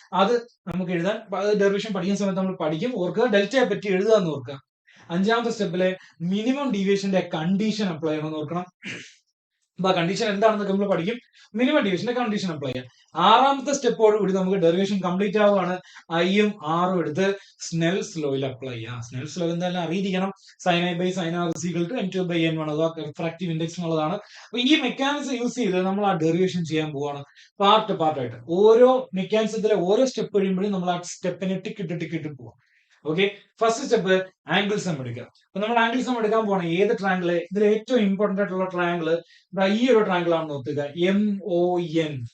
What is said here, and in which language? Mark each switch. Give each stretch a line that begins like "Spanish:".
Malayalam: അത് നമുക്ക് എഴുതാൻ ഡെറിവേഷൻ പഠിക്കുന്ന സമയത്ത് നമ്മൾ പഠിക്കും. ഓർക്കുക, ഡെൽറ്റയെ പറ്റി എഴുതുക എന്ന് ഓർക്കുക. അഞ്ചാമത്തെ സ്റ്റെപ്പിലെ മിനിമം ഡീവിയേഷന്റെ കണ്ടീഷൻ അപ്ലൈ ചെയ്യണമെന്ന് ഓർക്കണം. അപ്പൊ കണ്ടീഷൻ എന്താണെന്നൊക്കെ നമ്മൾ പഠിക്കും. മിനിമം ഡീവിയേഷന്റെ കണ്ടീഷൻ അപ്ലൈ ചെയ്യാം. ആറാമത്തെ സ്റ്റെപ്പോട് കൂടി നമുക്ക് ഡെറിവേഷൻ കംപ്ലീറ്റ് ആവുകയാണ്. ഐയും ആറും എടുത്ത് സ്നെൽസ് ലോയിൽ അപ്ലൈ ചെയ്യാം. സ്നെൽസ് ലോ എന്തായാലും അറിയിരിക്കണം.
English: sin i by sin r is equal to n2 by n1.
Malayalam: അഥവാ റിഫ്രാക്റ്റീവ് ഇൻഡെക്സ് എന്നുള്ളതാണ്. അപ്പൊ ഈ മെക്കാനിസം യൂസ് ചെയ്ത് നമ്മൾ ആ ഡെറിവേഷൻ ചെയ്യാൻ പോവാണ്, പാർട്ടായിട്ട്. ഓരോ മെക്കാനിസത്തിലെ ഓരോ സ്റ്റെപ്പ് കഴിയുമ്പോഴും നമ്മൾ ആ സ്റ്റെപ്പിനെ ടിക്കിട്ട് പോവാം. ഓക്കെ, ഫസ്റ്റ് സ്റ്റെപ്പ് ആംഗിൾസം എടുക്കുക. അപ്പൊ നമ്മൾ ആംഗിൾസം എടുക്കാൻ പോകണം. ഏത് ട്രയാങ്കിള്? ഇതിൽ ഏറ്റവും ഇമ്പോർട്ടന്റ് ആയിട്ടുള്ള ട്രയാങ്കിള് ഈ ഒരു ട്രയാങ്കിൾ ആണെന്ന് ഓർത്തുക, MON.